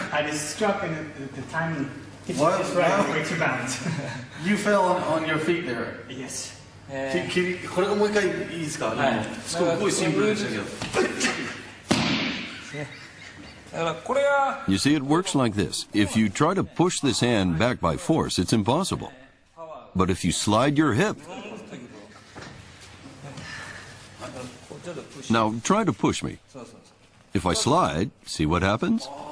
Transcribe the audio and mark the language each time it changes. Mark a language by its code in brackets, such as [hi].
[en] I just struck and the timing it's just right way to bounce. You fell on your feet there. Yes. [ja] これがもう一回いいですか？すごいシンプルでしたけど。 [en] You see, it works like this. If you try to push this hand back by force, it's impossible. But if you slide your hip... Now, try to push me. If I slide, see what happens?